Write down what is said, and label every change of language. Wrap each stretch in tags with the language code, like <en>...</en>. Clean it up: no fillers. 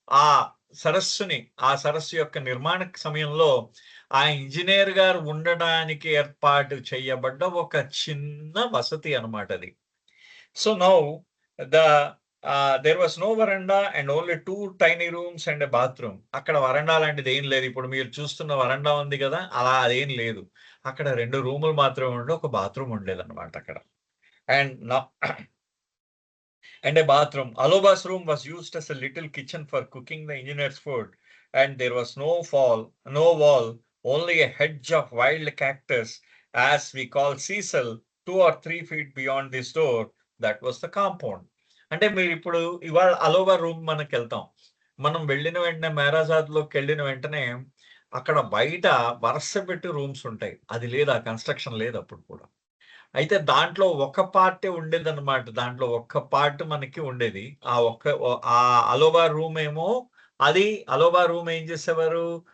<te>ఆ సరస్సుని, ఆ సరస్సు యొక్క నిర్మాణ సమయంలో ఆ ఇంజినీర్ గారు ఉండడానికి ఏర్పాటు చేయబడ్డ ఒక చిన్న వసతి అన్నమాట అది.</te> <en>So, now the there was no veranda and only 2 tiny rooms and a bathroom.</en> <te>అక్కడ వరండా లాంటిది ఏం లేదు. ఇప్పుడు మీరు చూస్తున్న వరండా ఉంది గదా! అలా అదేం లేదు. అక్కడ 2 రూములు మాత్రమే ఉండి ఒక బాత్రూమ్ ఉండేదన్నమాట అక్కడ.</te> <en>And now and a bathroom. Aloba's room was used as a little kitchen for cooking the engineer's food, and there was no wall, only a hedge of wild cactus, as we call sisal, 2 or 3 feet beyond this door. That was the compound.</en> <te>అంటే మీరు ఇప్పుడు ఇవాళ అలోబా room మనకెళ్తాం. మనం వెళ్ళిన వెంటనే మేరాజాద్‌లోకి వెళ్ళిన వెంటనే అక్కడ బయట వరస పెట్టి రూమ్స్ ఉంటాయి. అది లేదు. ఆ కన్‌స్ట్రక్షన్ లేదు అప్పుడు కూడా. అయితే దాంట్లో ఒక పార్టే ఉండేదన్నమాట. దాంట్లో ఒక్క పార్ట్ మనకి ఉండేది. ఆ ఒక్క ఆ అలోబా రూమ్ ఏమో అది అలోబా రూమ్ ఏం చేసేవారు?</te>